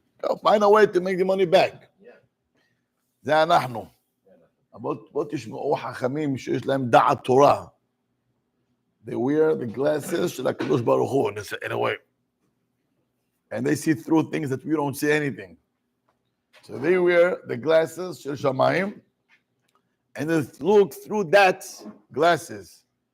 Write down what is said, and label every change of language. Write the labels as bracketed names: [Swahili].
[English] Go find a way to make the money back. [Hebrew] זה אנחנו. בוא תשמעו חכמים שיש להם דעת תורה. [English] They wear the glasses [Hebrew] של הקדוש ברוך הוא, [English] in a way. And they see through things that we don't see anything. So they wear the glasses [Hebrew] של שמיים, [English] and they look through that glasses.